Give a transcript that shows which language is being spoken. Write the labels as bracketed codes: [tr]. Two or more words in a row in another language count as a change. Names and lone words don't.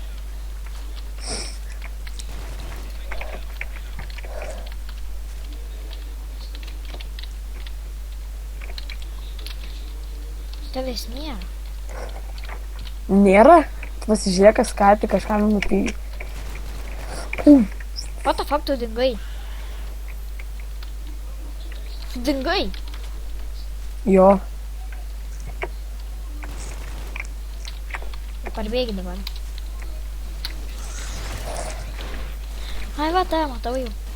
[lt] Tavęs nėra. Nėra? Tu pasižiūrėk, kas ką tik kažką nupijai. [en] What the fuck, [lt] tu dingai? Tu dingai? Jo. Parbėgi dabar. Ai, va, tave matau jau.